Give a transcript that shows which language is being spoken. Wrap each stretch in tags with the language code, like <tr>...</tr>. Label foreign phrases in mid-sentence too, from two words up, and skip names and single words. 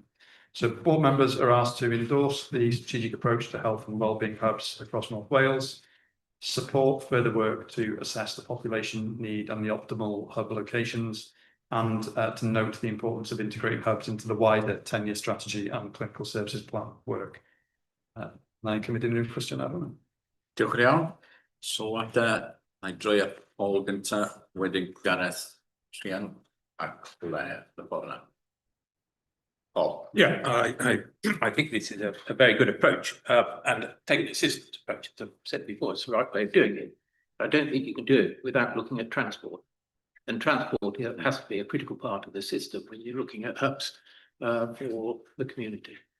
<en>So board members are asked to endorse the strategic approach to health and wellbeing hubs across North Wales, support further work to assess the population need and the optimal hub locations, and to note the importance of integrating hubs into the wider 10-year strategy and clinical services plan work.</en> <cy>Na'n cymryd unrhyw cwestiwn ar hwnna. Diolch yn iawn. Sylwadau, na'i droi at Paul gynta, wedyn Gareth, Rhian, ac Blair, y ffordd yna. Paul.</cy> <en>Yeah, I think this is a very good approach, and taking the systems approach, as I've said before, it's the right way of doing it. I don't think you can do it without looking at transport. And transport has to be a critical part of the system when you're looking at hubs for the community.</en>